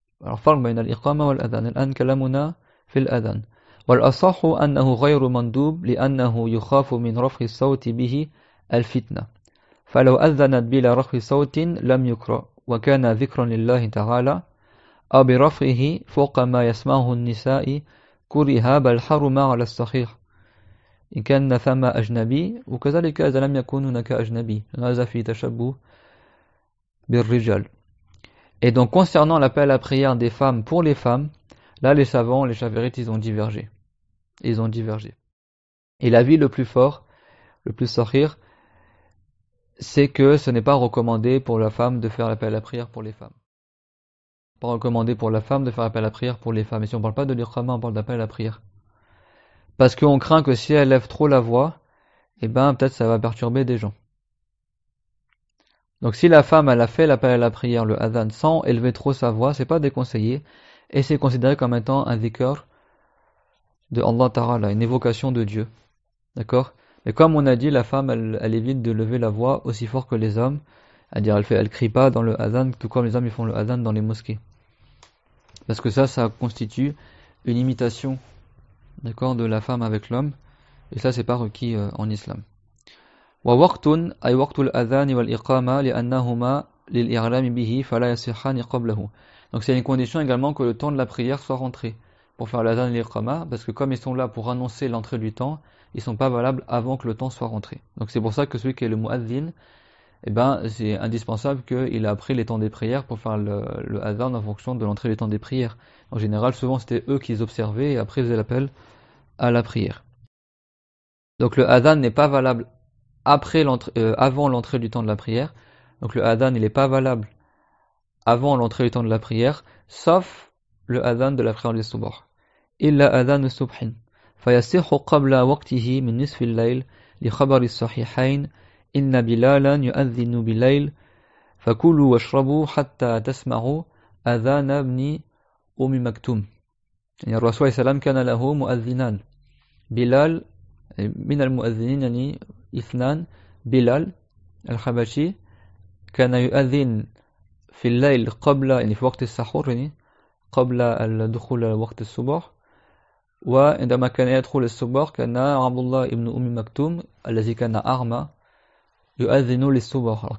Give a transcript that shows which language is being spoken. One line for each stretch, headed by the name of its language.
Arabic: الفرق بين الإقامة والأذان الآن كلامنا في الأذان والأصح أنه غير مندوب لأنه يخاف من رفع الصوت به الفتنة فلو أذنت بلا رفع صوت لم يكره وكان ذكرا لله تعالى أو برفعه فوق ما يسمعه النساء كره بل حرم على الصحيح إن كان ثم أجنبي وكذلك إذا لم يكن هناك أجنبي هذا في تشبه بالرجال.
French: Et donc concernant l'appel à la prière des femmes pour les femmes, là les savants, les chaférites, ils ont divergé. Et l'avis le plus fort, le plus sahih, c'est que ce n'est pas recommandé pour la femme de faire l'appel à la prière pour les femmes. Pas recommandé pour la femme de faire l'appel à la prière pour les femmes. Et si on ne parle pas de l'iqama, on parle d'appel à la prière. Parce qu'on craint que si elle lève trop la voix, eh ben peut-être ça va perturber des gens. Donc si la femme elle a fait l'appel à la prière, le adhan, sans élever trop sa voix, c'est pas déconseillé, et c'est considéré comme étant un dhikr de Allah Ta'ala, une évocation de Dieu. D'accord? Mais comme on a dit, la femme elle évite de lever la voix aussi fort que les hommes, c'est-à-dire elle crie pas dans le adhan, tout comme les hommes ils font le adhan dans les mosquées. Parce que ça constitue une imitation d'accord, de la femme avec l'homme, et ça c'est pas requis en islam.
Arabic: ووقت أي وقت الأذان والإقامة لأنهما للإعلام به فلا يصحان قبله.
French: Donc c'est une condition également que le temps de la prière soit rentré pour faire l'adhan et l'iqama, parce que comme ils sont là pour annoncer l'entrée du temps, ils sont pas valables avant que le temps soit rentré. Donc c'est pour ça que celui qui est le muazzin, eh ben c'est indispensable qu'il ait appris les temps des prières pour faire le adhan en fonction de l'entrée des temps des prières. En général, souvent c'était eux qui les observaient et après ils faisaient l'appel à la prière. Donc le adhan n'est pas valable avant l'entrée du temps de la prière. Donc le adhan il n'est pas valable avant l'entrée du temps de la prière, sauf le adhan de la prière du subh.
Arabic: Illa adhan subhin. فيصح قبل وقته من نصف الليل لخبر الصحيحين إن بلالا يؤذن بالليل فكلوا واشربوا حتى تسمعوا أذان ابن أم مكتوم. يعني الرسول صلى الله عليه وسلم كان له مؤذنان بلال من المؤذنين يعني اثنان بلال الحبشي كان يؤذن في الليل قبل يعني في وقت السحور يعني قبل الدخول وقت الصبح وعندما كان يدخل الصبح كان عبد الله ابن أم مكتوم الذي كان أعمى يؤذن للصبح.